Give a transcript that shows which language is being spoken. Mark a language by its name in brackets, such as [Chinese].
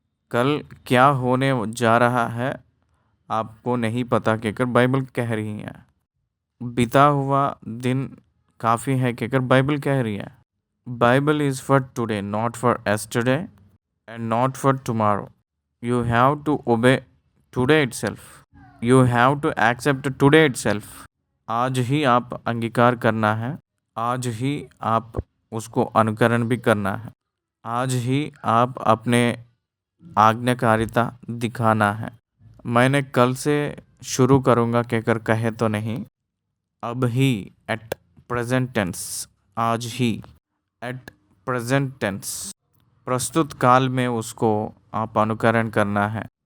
[Hindi] कल क्या होने जा रहा है आपको नहीं पता कहकर बाइबल कह रही है। बीता हुआ दिन काफ़ी है कहकर बाइबल कह रही है। [English] Bible is for today, not for yesterday and not for tomorrow. You have to obey today itself. You have to accept today itself. [Hindi] आज ही आप अंगीकार करना है, आज ही आप उसको अनुकरण भी करना है, आज ही आप अपने आज्ञाकारिता दिखाना है। मैंने कल से शुरू करूँगा कहकर कहे तो नहीं, अब ही, [English] at present tense, [Hindi] आज ही, एट प्रेजेंट टेंस, प्रस्तुत काल में उसको आप अनुकरण करना है।